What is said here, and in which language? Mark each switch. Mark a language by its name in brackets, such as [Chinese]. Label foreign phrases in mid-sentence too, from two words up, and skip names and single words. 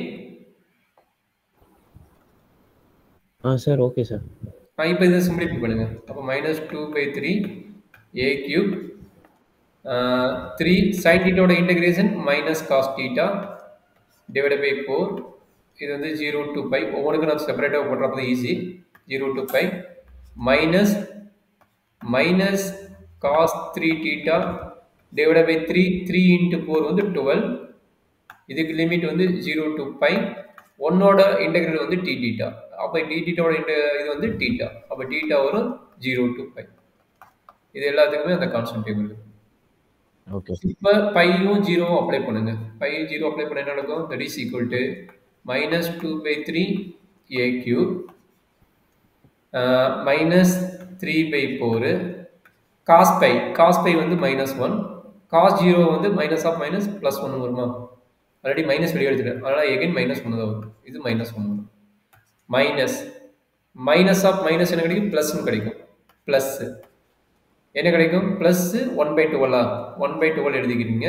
[English] Sir okay sir. [Tamil] இப்போ இதை சிம்பிளிஃபை பண்ணுங்க. அப்போ -2/3 [English] a cube 3 sin θ [Tamil] ஓட இன்டகிரேஷன் [English] -cos θ divided by 4. [Tamil] இது வந்து [English] 0 to pi. [Tamil] ஒவ்வொன்றுக்கும் நான் செப்பரேட்டாக போடுறப்ப ஈஸி. [English] 0 to pi minus cos 3θ divided by 3 into 4 வந்து 12. [Tamil] இதுக்கு லிமிட் வந்து [English] 0 to pi. [Tamil] 1 ஓட இன்டெகிரல் வந்து t θ. அப்ப t θ ஓட இது வந்து θ. அப்ப θ வரும் [English] 0 to pi. [Tamil] இது எல்லாத்துக்குமே அந்த [English] constant table [Tamil] இருக்கு. ஓகே. இப்ப பையும் 0வும் அப்ளை பண்ணுங்க. பை 0 அப்ளை பண்ணா என்ன நடக்கும்? [English] that is equal to -2/3 a cube -3/4 cos pi வந்து -1 cos 0 வந்து -of +1 வருமா? already minus [Tamil] வெளியே எடுத்துட்டேன். அதனால எகைன் -1 தான் வரும். இது -1 வரும். [English] minus of minus [Tamil] என்ன கிடைக்கும்? பிளஸ்னு கிடைக்கும். பிளஸ் என்ன கிடைக்கும்? பிளஸ் 1/12 1/12 எழுதிக்கிறீங்க.